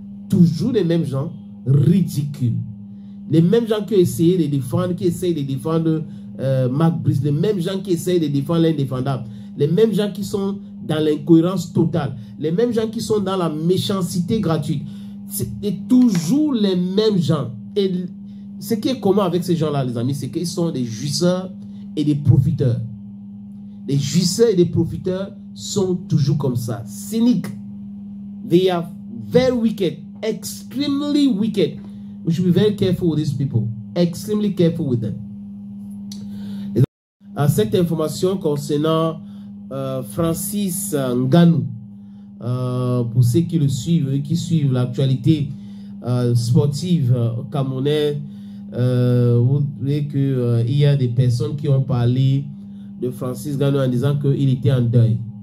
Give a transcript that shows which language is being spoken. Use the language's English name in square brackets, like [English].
[French] Toujours les mêmes gens ridicules. Les mêmes gens qui ont essayé de défendre, qui essayent de défendre Marc Brice, les mêmes gens qui essayent de défendre l'indéfendable, les mêmes gens qui sont dans l'incohérence totale, les mêmes gens qui sont dans la méchanceté gratuite. C'est toujours les mêmes gens. Et ce qui est commun avec ces gens-là, les amis, c'est qu'ils sont des jouisseurs et des profiteurs. Les jouisseurs et les profiteurs sont toujours comme ça, cyniques. [English] They are very wicked, extremely wicked. We should be very careful with these people. Extremely careful with them. [French] Cette information concernant Francis Ngannou, pour ceux qui le suivent, qui suivent l'actualité sportive camerounaise, vous voyez qu'il y a des personnes qui ont parlé de Francis Ngannou en disant qu'il était en deuil.